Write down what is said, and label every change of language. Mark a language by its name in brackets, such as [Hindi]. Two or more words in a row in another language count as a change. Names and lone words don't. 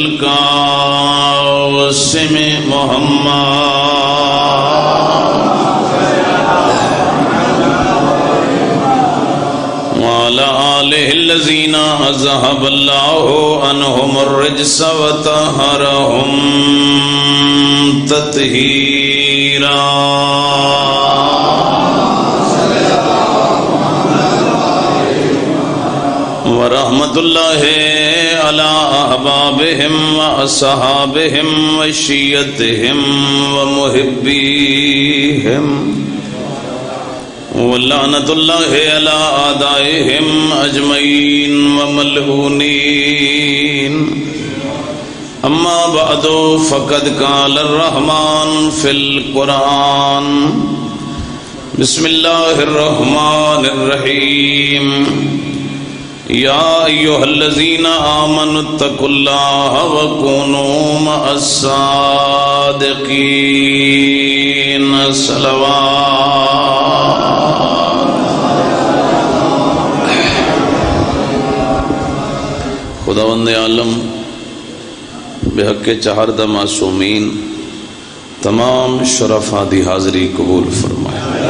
[Arabic] القاسم محمد وعلى آله الذين أذهب الله عنهم الرجس وطهرهم تطهيرا۔ ورحمت اللہ علی احبابہم واصحابہم وشیعتہم ومحبیہم، ولعنت اللہ علی اعدائہم اجمعین وملعونین۔ اما بعد فقد قال الرحمن فی القرآن، بسم اللہ الرحمن الرحیم۔ یا ایہا الذین آمنوا اتقوا اللہ وکونوا مع الصادقین۔ صلوات۔ [Urdu] خداوند عالم بحق چہردہ معصومین تمام شرفاء دی حاضری قبول فرمائے۔